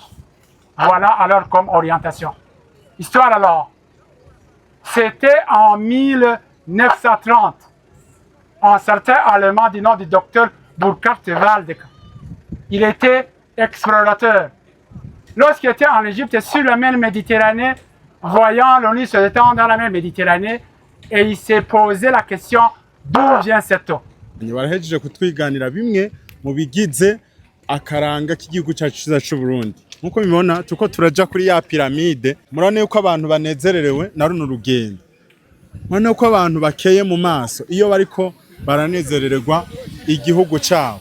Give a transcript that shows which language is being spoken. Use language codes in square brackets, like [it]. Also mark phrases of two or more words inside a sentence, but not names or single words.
[fr] Voilà alors comme orientation. Histoire alors, c'était en 1930, un certain Allemand du nom du docteur Burkhard Waldeck. Il était explorateur. Lorsqu'il était en Égypte et sur la mer Méditerranée, voyant l'ONU se détendre dans la mer Méditerranée, et il s'est posé la question d'où vient cette eau. [rn] barahejeje kutwiganira bimwe mu bigize akaranga k'igihugu cyacu cyiza cy'u Burundi. Nkuko mubibona tuko turaja kuri ya piramide, murane yuko abantu banezererewe na runo rugendo. Murane yuko abantu bakeye mu maso iyo bariko baranezerererwa igihugu cyabo.